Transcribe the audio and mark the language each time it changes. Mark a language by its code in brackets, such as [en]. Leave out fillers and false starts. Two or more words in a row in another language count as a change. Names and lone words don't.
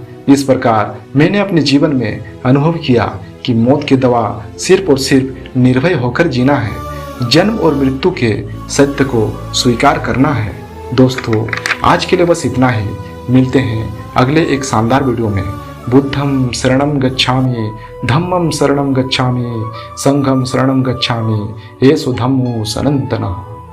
[hi] इस प्रकार मैंने अपने जीवन में अनुभव किया कि मौत की दवा सिर्फ और सिर्फ निर्भय होकर जीना है, जन्म और मृत्यु के सत्य को स्वीकार करना है। दोस्तों, आज के लिए बस इतना ही। मिलते हैं अगले एक शानदार वीडियो में। [pi] बुद्धं शरणं गच्छामि, धम्मं शरणं गच्छामि, संघं शरणं गच्छामि, येषु धम्मो सनातनः।